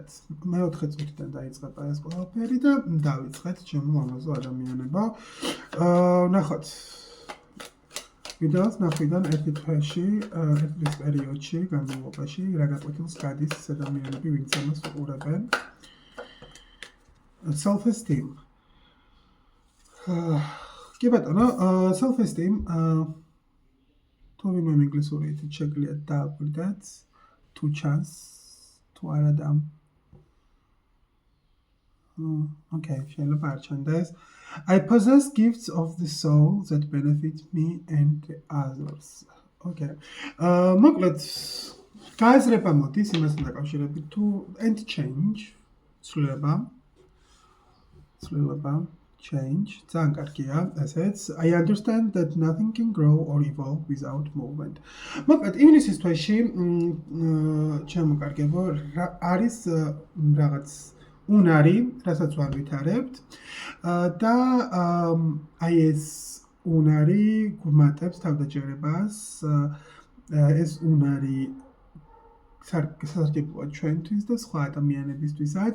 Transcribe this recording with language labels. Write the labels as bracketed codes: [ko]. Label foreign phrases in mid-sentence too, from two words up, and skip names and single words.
[ka] მეოთხე წუთიდან დაიწყება ეს ყველაფერი და დავიწყეთ ჩემო ლამაზო ადამიანებო. ნახოთ. ვიდეოს ნახვიდან ერთი თვეში, ერთ პერიოდში, განმავლობაში რა გაკვეთილს გადის ეს ადამიანები, ვინც ამას უყურებენ. [en] Self-esteem. [ka] კი ბატონო, self-esteem თუ ვინმე ინგლისური ითით შეგიძლიათ დააკვირდეთ, თუ ჩანს, თუ არა და Okay, შეიძლება არ ჩანდეს. [en] I possess gifts of the soul that benefit me and others. [ka] Okay. მოკლედ გააზრება მოდის იმასთან დაკავშირებით თუ [en] and change [ka] ცვლილება change, ძალიან კარგია, ესეც. [en] I understand that nothing can grow or evolve without movement. [ka] მოკლედ, ივნისის თვეში ჩემო კარგებო, არის რაღაც უნარი, რასაც ვარვითარებთ და აი ეს უნარი გვმატებს თავდაჯერებას, ეს უნარი სასარგებლოა ჩვენთვის და სხვა ადამიანებისთვისაც.